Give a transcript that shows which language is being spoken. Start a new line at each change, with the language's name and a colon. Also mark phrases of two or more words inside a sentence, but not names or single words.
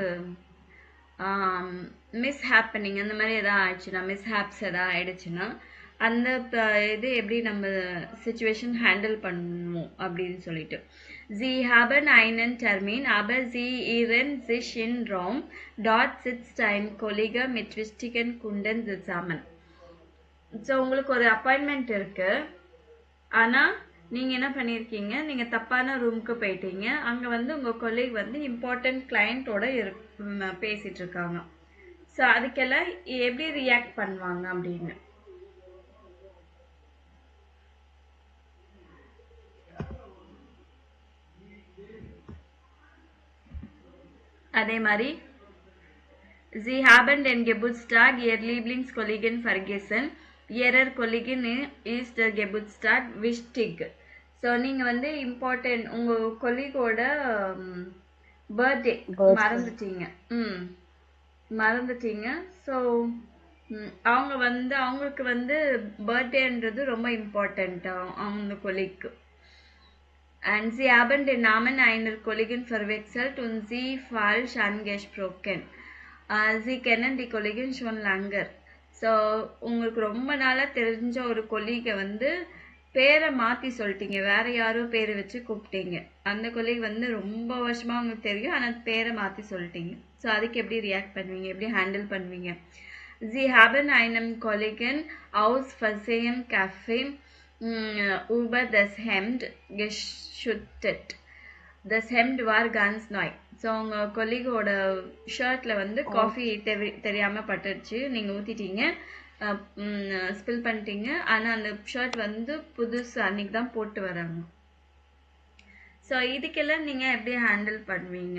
English: mis happening
Tamil: அந்த மாதிரி எதாவது ஆயிடுச்சுன்னா
English: mis haps
Tamil: எதாவது ஆயிடுச்சுன்னா அந்த இது எப்படி நம்ம
English: situation handle
Tamil: பண்ணுவோம் அப்படின்னு சொல்லிட்டு.
German: Sie haben einen Termin, aber sie irren sich in Raum. Dort sitzt ein Kollege mit wichtigen Kunden zusammen.
Tamil: ஸோ உங்களுக்கு ஒரு அப்பாயின்மெண்ட் இருக்கு, ஆனால் நீங்கள் என்ன பண்ணியிருக்கீங்க, நீங்கள் தப்பான ரூமுக்கு போயிட்டீங்க. அங்கே வந்து உங்கள் கொலீக் வந்து
English: important client
Tamil: பேசிகிட்டு இருக்காங்க. ஸோ அதுக்கெல்லாம் எப்படி ரியாக்ட் பண்ணுவாங்க அப்படின்னு. அதே மாதிரி
German: Sie haben den Geburtstag Ihr Lieblingskollegen vergessen. Ihrer Kollegin ist der Geburtstag wichtig.
Tamil: ஸோ நீங்கள் வந்து இம்பார்ட்டன்ட் உங்கள் கொலீகோட பர்த்டே மறந்துட்டீங்க. ஸோ அவங்களுக்கு வந்து பர்த்டேன்றது ரொம்ப இம்பார்ட்டண்ட் அவங்க கொலீக்கு.
German: And sie haben den Namen einer Kollegin verwechselt und sie falsch angesprochen. Sie kennen die Kollegin schon länger.
Tamil: ஸோ உங்களுக்கு ரொம்ப நாளாக தெரிஞ்ச ஒரு கொலீகை வந்து பேரை மாற்றி சொல்லிட்டீங்க, வேற யாரோ பேரை வச்சு கூப்பிட்டீங்க. அந்த கொலீக் வந்து ரொம்ப வருஷமாக உங்களுக்கு தெரியும், ஆனால் பேரை மாற்றி சொல்லிட்டீங்க. ஸோ அதுக்கு எப்படி ரியாக்ட் பண்ணுவீங்க, எப்படி ஹேண்டில் பண்ணுவீங்க?
German: Sie haben einem Kollegen aus Versehen Kaffee über das Hemd geschüttet. Das Hemd war ganz neu.
Tamil: ஸோ உங்கள் கொலீகோட ஷர்ட்டில் வந்து காஃபி தெரியாமல் பட்டுருச்சு, நீங்கள் ஊற்றிட்டீங்க, ஸ்பில் பண்ணிட்டீங்க. ஆனால் அந்த ஷர்ட் வந்து புதுசு, அன்றைக்கி தான் போட்டு வராங்க. ஸோ இதுக்கெல்லாம் நீங்கள் எப்படி ஹேண்டில் பண்ணுவீங்க?